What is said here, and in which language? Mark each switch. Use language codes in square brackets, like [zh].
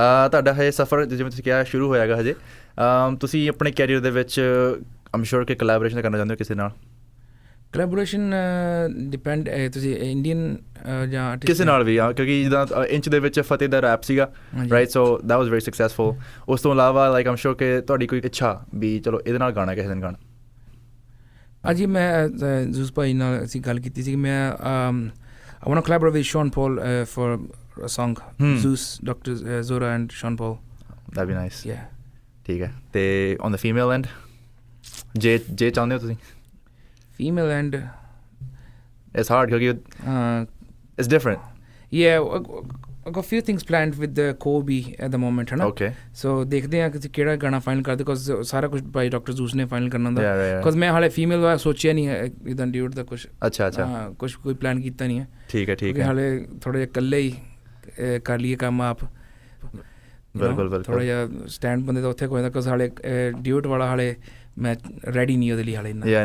[pa] ਤੁਹਾਡਾ ਹਜੇ ਸਫ਼ਰ ਜਿਵੇਂ ਤੁਸੀਂ ਕਿਹਾ ਸ਼ੁਰੂ ਹੋਇਆ ਹੈਗਾ ਹਜੇ, ਤੁਸੀਂ ਆਪਣੇ ਕੈਰੀਅਰ ਦੇ ਵਿੱਚ ਆਮ ਸ਼ੋਰ ਕਿ ਕੋਲੈਬੋਰੇਸ਼ਨ ਕਰਨਾ ਚਾਹੁੰਦੇ ਹੋ ਕਿਸੇ ਨਾਲ? ਕੋਲੈਬੋਰੇਸ਼ਨ ਡਿਪੈਂਡ, ਤੁਸੀਂ ਇੰਡੀਅਨ ਜਾਂ ਕਿਸੇ ਨਾਲ ਵੀ ਆ, ਕਿਉਂਕਿ ਜਿੱਦਾਂ ਇੰਚ ਦੇ ਵਿੱਚ ਫਤਿਹ ਦਾ ਰੈਪ ਸੀਗਾ, right? [en] So that was very successful. [pa] ਉਸ ਤੋਂ ਇਲਾਵਾ ਲਾਈਕ ਆਮ ਸ਼ੋਰ ਕਿ ਤੁਹਾਡੀ ਕੋਈ ਇੱਛਾ ਵੀ ਚਲੋ ਇਹਦੇ ਨਾਲ ਗਾਣਾ ਕਿਸੇ ਦਿਨ ਗਾਣਾ? ਅਜੀ ਮੈਂ ਜ਼ੂਸ ਭਾਈ ਨਾਲ ਅਸੀਂ ਗੱਲ ਕੀਤੀ ਸੀ, ਮੈਂ [en] I want to collaborate with Sean Paul for a song, Zeus, Dr. Zora and Sean Paul. That'd be nice. Yeah. [pa] ਠੀਕ ਹੈ। ਤੇ [en] on the female end [pa] ਜੇ ਚਾਹੁੰਦੇ ਹੋ ਤੁਸੀਂ? [en] Female end, it's hard because it's different. Yeah, I've got a few things planned with the Kobe at the moment, [hi] है ना? [en] Okay. [pa] So [hi] देखते हैं कि [pa] ਕਿਹੜਾ ਗਾਣਾ ਫਾਈਨਲ ਕਰਦੇ, ਬਿਕੋਜ਼ ਸਾਰਾ ਕੁਝ ਭਾਈ ਡਾਕਟਰ ਜ਼ੂਸ ਨੇ ਫਾਈਨਲ ਕਰਨਾ ਹੁੰਦਾ, ਬਿਕੋਜ਼ ਮੈਂ ਹਾਲੇ ਫੀਮੇਲ ਦਾ ਸੋਚਿਆ ਨਹੀਂ ਹੈ ਇੱਦਾਂ ਡਿਊਟ ਦਾ ਕੁਛ। ਅੱਛਾ ਕੁਛ ਕੋਈ ਪਲਾਨ ਕੀਤਾ ਨਹੀਂ ਹੈ। ਠੀਕ ਹੈ। ਹਾਲੇ ਥੋੜ੍ਹਾ ਜਿਹਾ ਇਕੱਲੇ ਹੀ ਕਰ ਲਈਏ ਕੰਮ ਆਪ। ਬਿਲਕੁਲ। ਥੋੜ੍ਹਾ ਜਿਹਾ ਸਟੈਂਡ ਬੰਦੇ ਦਾ ਉੱਥੇ ਕੋਈ ਹੁੰਦਾ, ਬਿਕੋਜ਼ ਹਾਲੇ ਡਿਊਟ ਵਾਲਾ ਹਾਲੇ ਮੈਂ ਰੈਡੀ ਨਹੀਂ ਉਹਦੇ ਲਈ ਹਾਲੇ ਇੰਨਾ।